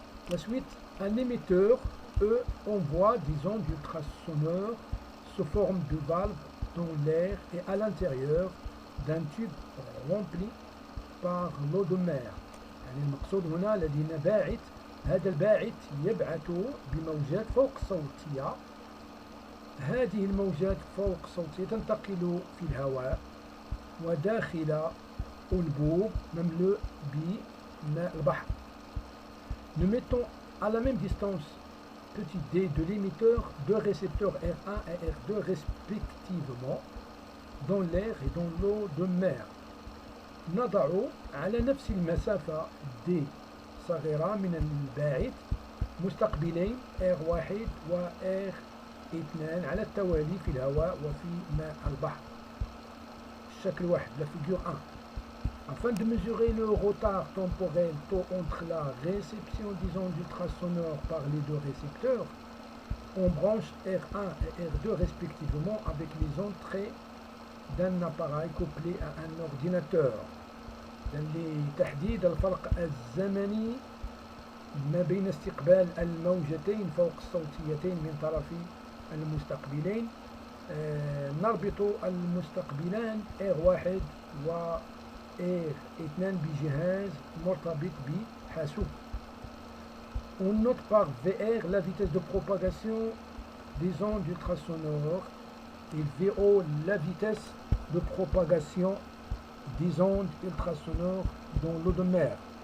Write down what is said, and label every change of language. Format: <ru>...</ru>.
<fr>La suite, un émetteur, envoie des ondes ultrasonores sous forme de valve dans l'air et à l'intérieur d'un tube rempli par l'eau de mer.</fr> <ar>يعني المقصود هنا لدينا باعث، هذا الباعث يبعث بموجات فوق صوتية. هذه الموجات فوق صوتية تنتقل في الهواء وداخل أنبوب مملوء بماء البحر.</ar> <fr>Nous mettons à la même distance petit d de l'émetteur deux récepteurs R1 et R2 respectivement dans l'air et dans l'eau de mer.</fr> <ar>نضع على نفس المسافة d صغيرة من الباعث مستقبلين R1 و R2 على التوالي في الهواء وفي ماء البحر. الشكل واحد</ar> <fr>la figure 1. Afin de mesurer le retard temporel entre la réception des ondes ultrasonores par les deux récepteurs, on branche R1 et R2 respectivement avec les entrées d'un appareil couplé à un ordinateur.</fr> <ar>لتحديد الفرق الزمني ما بين استقبال الموجتين فوق الصوتيتين من طرفي المستقبلين، نربط المستقبلان R1 و R2 بجهاز مرتبط بحاسوب.</ar> <fr>On note par VR la vitesse de propagation des ondes ultrasonores et VO la vitesse de propagation des ondes ultrasonores dans l'eau de mer.</fr>